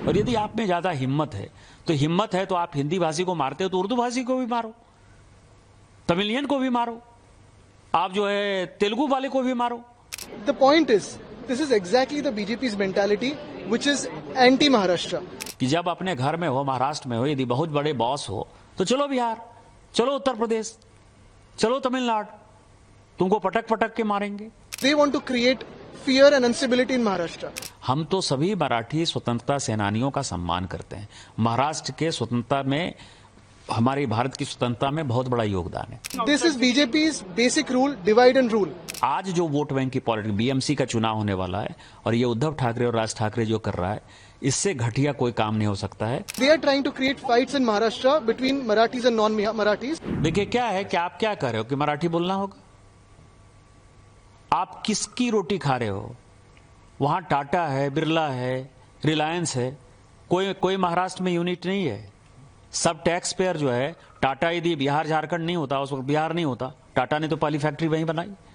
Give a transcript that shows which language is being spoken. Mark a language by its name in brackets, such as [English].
[Hindi] और यदि आप में ज्यादा हिम्मत है तो आप हिंदी भाषी को मारते हो तो उर्दू भाषी को भी मारो, तमिलियन को भी मारो, आप जो है तेलुगु वाले को भी मारो। [English] The point is, this is exactly the BJP's mentality, which is anti-Maharashtra. [Hindi] कि जब अपने घर में हो, महाराष्ट्र में हो, यदि बहुत बड़े बॉस हो तो चलो बिहार, चलो उत्तर प्रदेश, चलो तमिलनाडु, तुमको पटक पटक के मारेंगे। [English] They want to create fear and instability in Maharashtra. [Hindi] हम तो सभी मराठी स्वतंत्रता सेनानियों का सम्मान करते हैं। महाराष्ट्र के स्वतंत्रता में, हमारी भारत की स्वतंत्रता में बहुत बड़ा योगदान है। [English] This is BJP's basic rule, divide and rule. [Hindi] आज जो वोट बैंक की पॉलिटिक्स, बीएमसी का चुनाव होने वाला है और ये उद्धव ठाकरे और राज ठाकरे जो कर रहा है, इससे घटिया कोई काम नहीं हो सकता है। [English] They are trying to create fights in Maharashtra between Marathis and non-Marathis. [Hindi] देखिए क्या है कि आप क्या कर रहे हो कि मराठी बोलना होगा। आप किसकी रोटी खा रहे हो? वहां टाटा है, बिरला है, रिलायंस है, कोई महाराष्ट्र में यूनिट नहीं है। सब टैक्स पेयर जो है, टाटा यदि बिहार झारखंड नहीं होता, उस वक्त बिहार नहीं होता, टाटा ने तो पहली फैक्ट्री वहीं बनाई।